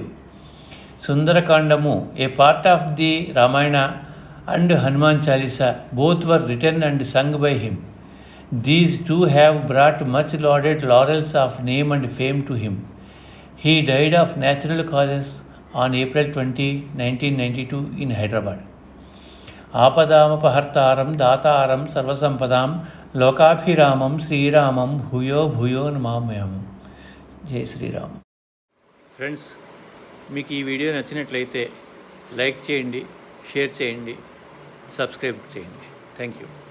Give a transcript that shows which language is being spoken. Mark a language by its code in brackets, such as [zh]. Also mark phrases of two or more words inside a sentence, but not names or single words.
[en] Sundarakandamu, a part of the Ramayana, and Hanuman Chalisa, both were written and sung by him. These two have brought much lauded laurels of name and fame to him. He died of natural causes on April 20, 1992 in Hyderabad. [sa] आपदामपहर्तारं दातारं सर्वसम्पदां लोकाभिरामं श्रीरामं भूयो भूयो नमामयं. [hi] जय श्री राम. [en] Friends, [te] మీకు ఈ వీడియో నచ్చినట్లయితే లైక్ చేయండి, షేర్ చేయండి, సబ్స్క్రైబ్ చేయండి. [en] thank you.